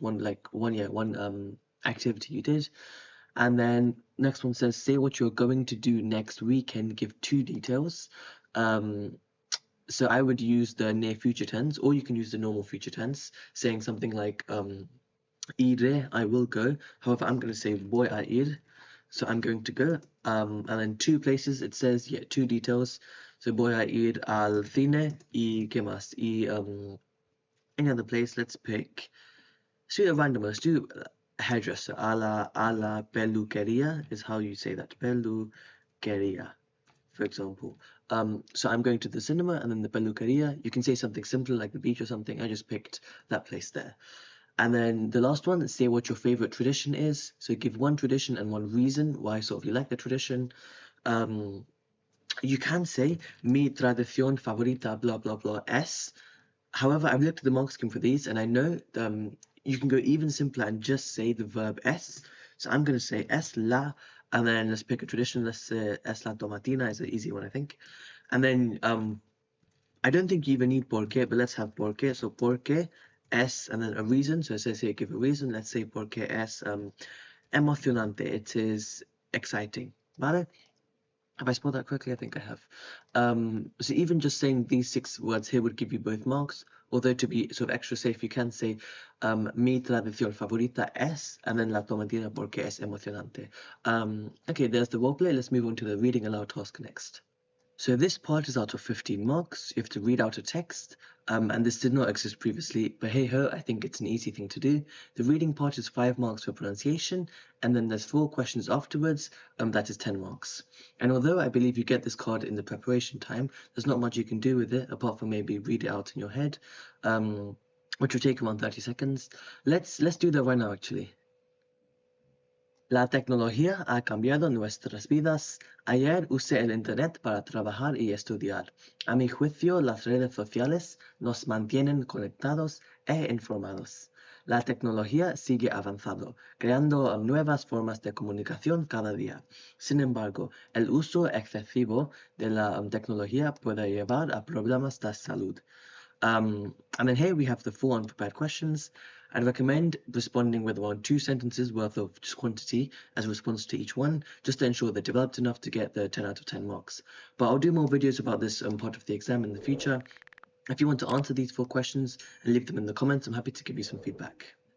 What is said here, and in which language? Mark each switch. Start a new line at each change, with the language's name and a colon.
English: One activity you did. And then next one says, say what you're going to do next weekend, give 2 details. So I would use the near future tense, or you can use the normal future tense, saying something like iré, I will go. However, I'm going to say
Spanish: voy a ir,
English: so I'm going to go. And then 2 places it says 2 details.
Spanish: So voy a ir al cine y qué más.
English: Y any other place, let's pick. Let's do a random. Let's do hairdresser.
Spanish: A la peluquería
English: is how you say that. Peluquería, for example. So I'm going to the cinema, and then the peluquería. You can say something simple like the beach or something. I just picked that place there. And then the last one, say what your favorite tradition is. So give one tradition and one reason why sort of you like the tradition. You can say
Spanish: mi tradición favorita
English: blah blah blah es. However, I've looked at the mark scheme for these, and I know you can go even simpler and just say the verb es. So I'm going to say es la, and then let's pick a tradition. Let's say
Spanish: es la tomatina
English: is an easy one, I think. And then I don't think you even need
Spanish: por qué,
English: but let's have por qué. So
Spanish: por qué es,
English: and then a reason. So it says here, give a reason. Let's say
Spanish: por qué es emocionante.
English: It is exciting. ¿Vale? Have I spelled that correctly? I think I have. So even just saying these 6 words here would give you both marks. Although to be sort of extra safe, you can say
Spanish: mi tradición favorita es,
English: and then
Spanish: la tomatina porque es emocionante.
English: Okay, there's the role play. Let's move on to the reading aloud task next. So this part is out of 15 marks. You have to read out a text, and this did not exist previously, but hey ho, I think it's an easy thing to do. The reading part is 5 marks for pronunciation, and then there's 4 questions afterwards, that is 10 marks. And although I believe you get this card in the preparation time, there's not much you can do with it, apart from maybe read it out in your head, which will take around 30 seconds. Let's do that right now, actually.
Spanish: La tecnología ha cambiado nuestras vidas. Ayer usé el Internet para trabajar y estudiar. A mi juicio, las redes sociales nos mantienen conectados e informados. La tecnología sigue avanzando, creando nuevas formas de comunicación cada día. Sin embargo, el uso excesivo de la tecnología puede llevar a problemas de salud.
English: And then here we have the 4 unprepared questions. I'd recommend responding with around 2 sentences worth of just quantity as a response to each one, just to ensure they're developed enough to get the 10 out of 10 marks. But I'll do more videos about this part of the exam in the future. If you want to answer these 4 questions and leave them in the comments, I'm happy to give you some feedback.